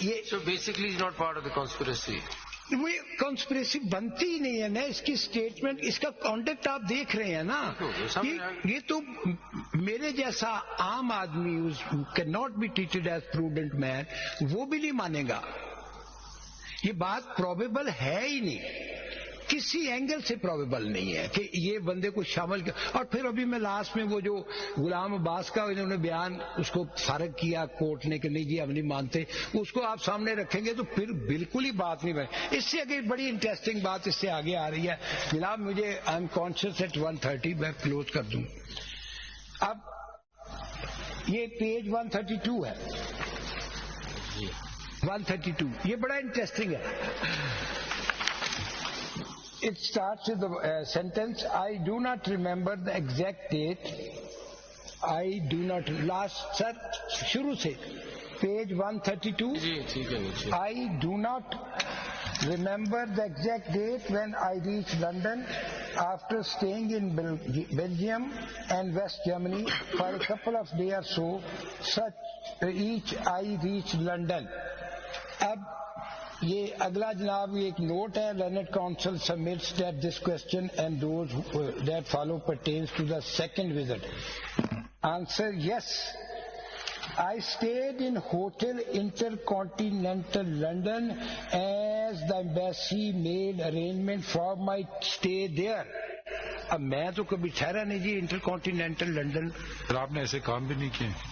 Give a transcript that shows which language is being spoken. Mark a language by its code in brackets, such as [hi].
[en] So basically he's not part of the conspiracy. [ur] وہ conspiracy بنتی ہی نہیں ہے نا. اس کی اسٹیٹمنٹ، اس کا کانٹیکٹ آپ دیکھ رہے ہیں نا. یہ تو میرے جیسا عام آدمی [en] can not be treated as prudent man, [ur] وہ بھی نہیں مانے گا. یہ بات پروبیبل ہے ہی نہیں، کسی اینگل سے پروبیبل نہیں ہے کہ یہ بندے کو شامل کیا. اور پھر ابھی میں لاسٹ میں وہ جو غلام عباس کا انہوں نے بیان اس کو فارغ کیا کورٹ نے کہ نہیں جی ہم نہیں مانتے، اس کو آپ سامنے رکھیں گے تو پھر بالکل ہی بات نہیں بنے. اس سے آگے بڑی انٹرسٹنگ بات اس سے آگے آ رہی ہے جناب. مجھے [en] I am conscious at 1:30 [ur] میں کلوز کر دوں. اب یہ پیج 132 ہے، 132 یہ بڑا انٹرسٹنگ ہے. [en] It starts with the sentence, I do not remember the exact date. I do not, last sir, [ur] شروع سے [en] page 132. I do not remember the exact date when I reached London after staying in Belgium and West Germany for a couple of days or so. Such each I reached London. [ur] اب یہ اگلا جناب ایک note ہے. [en] Learned counsel submits that this question and those that follow pertains to the second visit. Answer yes. I stayed in Hotel Intercontinental London as the embassy made arrangement for my stay there. [ur] اب میں تو کبھی ٹھہرا نہیں جی انٹرکانٹیننٹل London. آپ نے ایسے کام بھی نہیں کیے.